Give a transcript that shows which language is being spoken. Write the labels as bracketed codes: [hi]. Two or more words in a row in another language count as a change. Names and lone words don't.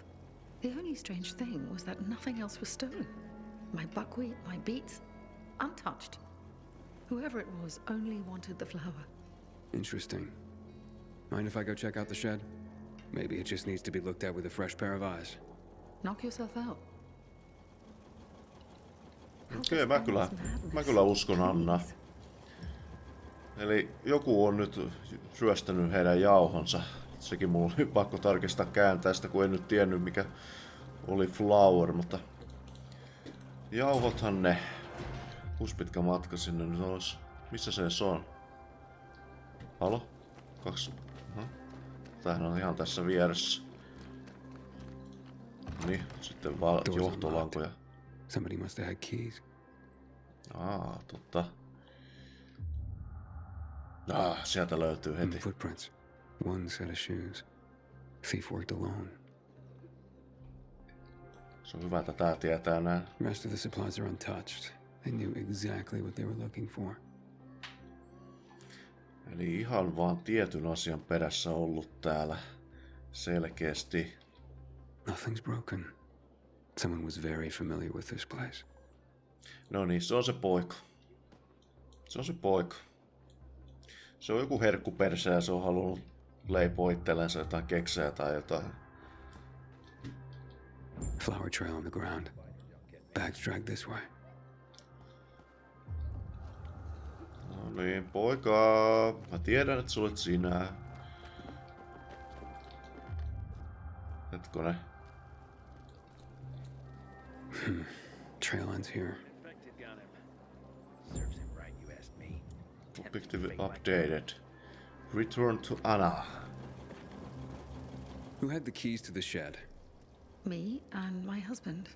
[en] The only strange thing was that nothing else was stolen. My buckwheat, my beets, untouched. Whoever it was only wanted the flower. Interesting. Mind if I go check out the shed? Maybe it just needs to be looked at with a fresh pair of eyes. Knock yourself out. [fi] Okei, mä kyllä uskon Anna. Eli joku on nyt ryöstänyt heidän jauhonsa. Sekin mulla oli pakko tarkistaa kääntäistä, kun en nyt tiennyt mikä oli flower, mutta... Jauhothan ne. Kuinka pitkä matka sinne nyt olisi? Missä se on? Halo? 2... Tämähän on ihan tässä vieressä. Niin, sitten vaan johtolankoja. [en] Somebody must have had keys. [fi] Totta. Sieltä löytyy heti. [en] Footprints. One set of shoes. Thief worked alone. [fi] Se on hyvä, että tää tietää näin. [en] Rest of the supplies are untouched. They knew exactly what they were looking for. [fi] Eli ihan vaan tietyn asian perässä ollut täällä. Selkeästi. [en] Nothing's broken. Someone was very familiar with this place. [fi] No niin, se on se poika. Se on se poika. Se on joku herkkupersä ja se on halunnut leipoa itsellensä jotain keksejä tai jotain. [en] Flower trail on the ground. Bags dragged this way. [fi] No niin, poika. Mä tiedän, että sulet sinä. Hetkonen. [en] Trail ends here. Objective updated. Return to Anna. Who had the keys to the shed? Me and my husband.